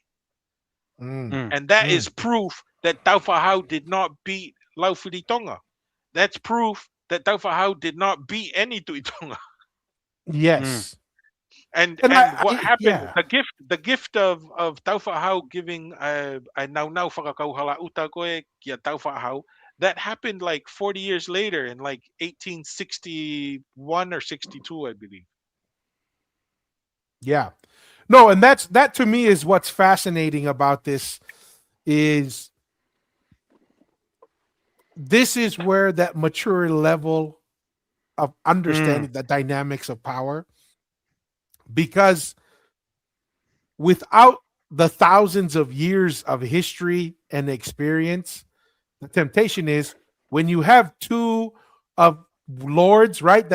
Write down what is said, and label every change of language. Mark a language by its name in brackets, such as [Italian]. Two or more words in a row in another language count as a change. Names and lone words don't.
[English] And that is proof that Taufahau did not beat Laufudi Tonga. That's proof that Taufahau did not beat any Tui Tonga. Yes. And what happened? The gift of Taufahau giving a now [Tongan] whakakauhala uta koe kia [English] Taufahau, that happened like 40 years later in like 1861 or 62, I believe. Yeah. No, and that to me is what's fascinating about this is this is where that mature level of understanding the dynamics of power, because without the thousands of years of history and experience, the temptation is when you have two of lords, right?